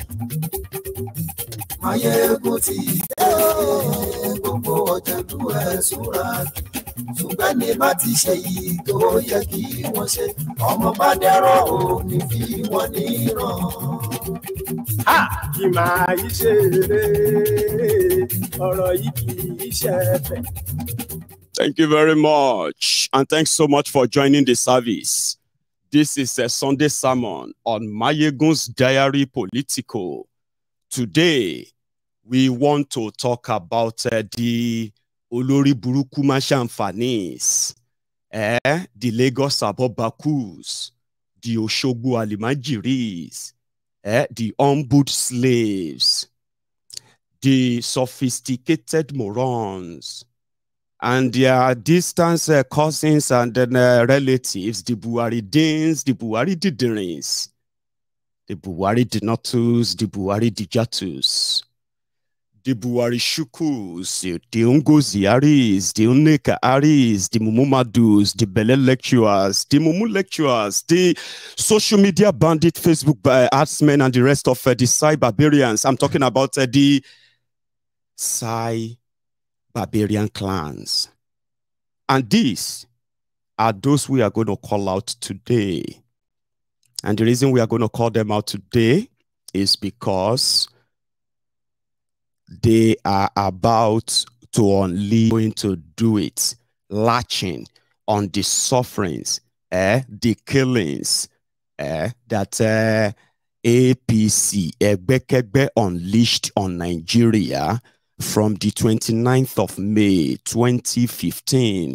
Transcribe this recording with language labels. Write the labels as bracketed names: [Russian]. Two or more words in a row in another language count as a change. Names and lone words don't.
[Yoruba] Máyégún ti dé, gbogbo ọ̀jẹ̀lú ẹ̀sùnràkì. Ṣùgbọ́n ní bá ti ṣe yìí tó yẹ kí wọ́n ṣe, ọmọ bá dẹ́rọ̀ ò ní fi wọ́n níran. Kì máa yí ṣe eré, ọ̀rọ̀ yìí kì í ṣe ẹ̀fẹ̀. [English] Thank you very much. And thanks so much for joining the service. This is a Sunday sermon on Mayegun's Diary Political. Today, we want to talk about the Olori Buruku Mashanfanis, the Lagos Abobakus, the Oshogbo Alimajiris, the humbled slaves, the sophisticated morons, and their distant cousins and relatives, the Buharidins, the Buhari Didirins, the Buhari Dinotus, the Buhari Dijatus, the Buhari Shukus, the Ungoziaris, the Uneka Aris, the Mumumadus, the Bele lecturers, the Mumu lecturers, the social media bandit, Facebook artsmen, and the rest of the Sai barbarians. I'm talking about the Sai barbarian clans. And these are those we are going to call out today. And the reason we are going to call them out today is because they are about to unleash, going to do it, latching on the sufferings, the killings that APC, Egbekegbe, unleashed on Nigeria from the 29th of May, 2015.